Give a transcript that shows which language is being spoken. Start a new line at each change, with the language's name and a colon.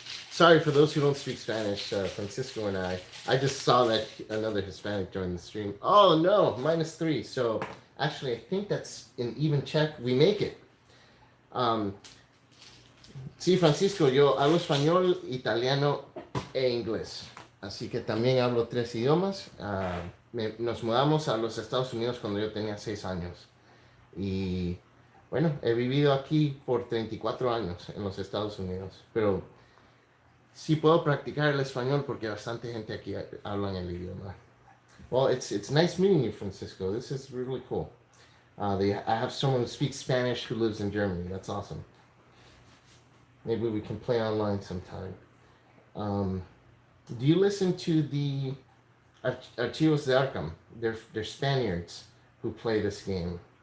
English: Sorry for those who don't speak Spanish, Francisco and I just saw that another Hispanic joined the stream. Oh no, -3. So actually, I think that's an even check. We make it.
Spanish: Sí, Francisco, yo hablo español, italiano e inglés. Así que también hablo 3 idiomas. Nos mudamos a los Estados Unidos cuando yo tenía 6 años. Y bueno, he vivido aquí por 34 años en los Estados Unidos. Pero sí puedo practicar el español porque bastante gente aquí habla el idioma.
English: Well, it's nice meeting you, Francisco. This is really cool. I have someone who speaks Spanish who lives in Germany. That's awesome. Maybe we can play online sometime. Do you listen to the Archivos de Arkham? They're Spaniards who play this game.